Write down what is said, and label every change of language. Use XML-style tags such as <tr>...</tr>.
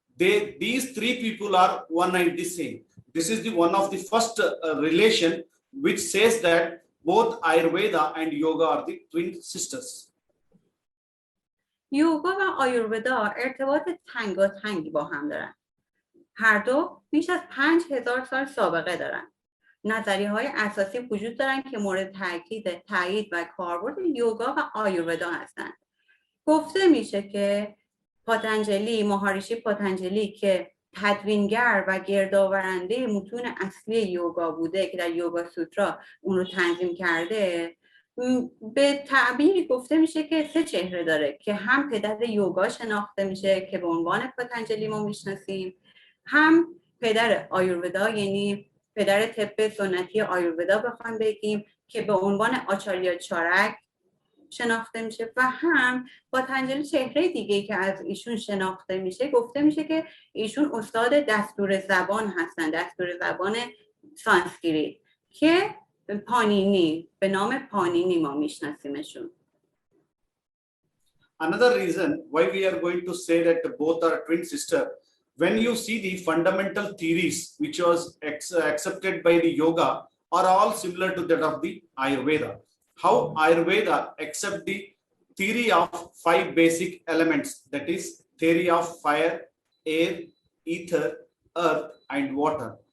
<en>These 3 people are one and the same. This is the one of the first relation which says that both Ayurveda and yoga are the twin sisters.</en> <fa>یوگا و آیورودا ارتباط تنگاتنگی با هم دارن. هر دو بیش از 5000 سال سابقه دارن. نظریه‌های اساسی وجود دارن که مورد تایید و کاربرد یوگا و آیورودا هستند. گفته میشه که مهاریشی پاتانجلی که تدوینگر و گردآورنده متون اصلی یوگا بوده که در یوگا سوترا اون رو تنظیم کرده، به تعبیری گفته میشه که 3 چهره داره که هم پدر یوگا شناخته میشه که به عنوان پاتانجلی ما میشناسیم، هم پدر آیورودا یعنی پدر طب سنتی آیورودا بخوام بگیم که به عنوان آچاریا چارک شناخته میشه و هم پاتانجلی چهره دیگه که از ایشون شناخته میشه گفته میشه که ایشون استاد دستور زبان هستن، دستور زبان سانسکریت که پانینی به نام پانینی ما میشناسیمشون.</fa> <en>Another reason why we are going to say that both are twin sister, when you see the fundamental theories which was accepted by the yoga are all similar to that of the Ayurveda. How Ayurveda accept the theory of 5 basic elements, that is theory of fire, air, ether, earth and water.</en>